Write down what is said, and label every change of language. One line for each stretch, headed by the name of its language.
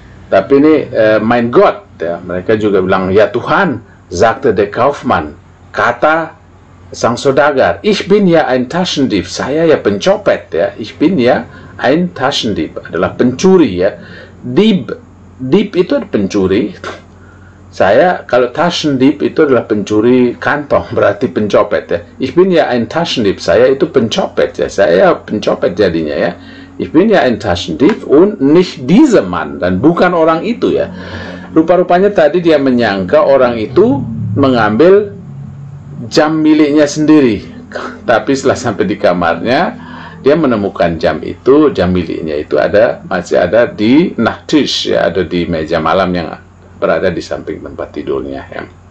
Indonesian: Tapi ini
German: mein Gott,
Indonesian: ya, mereka juga bilang, ya Tuhan,
German: sagte der Kaufmann,
Indonesian: kata sang saudagar,
German: ich bin ja ein Taschendieb,
Indonesian: saya ya pencopet, ya,
German: ich bin ya ein Taschendieb,
Indonesian: adalah pencuri, ya. Dieb itu pencuri. Saya, kalau Taschendieb itu adalah pencuri kantong, berarti pencopet, ya.
German: Ich bin ja ein Taschendieb,
Indonesian: saya itu pencopet, ya, saya pencopet jadinya, ya.
German: Ich bin ja ein Taschendieb und nicht dieser Mann,
Indonesian: dan bukan orang itu,
German: ya.
Indonesian: Rupa-rupanya tadi dia menyangka orang itu mengambil jam miliknya sendiri, tapi setelah sampai di kamarnya, dia menemukan jam miliknya itu masih ada di Nachttisch, ya, ada di meja malam yang berada di samping tempat tidurnya, ya.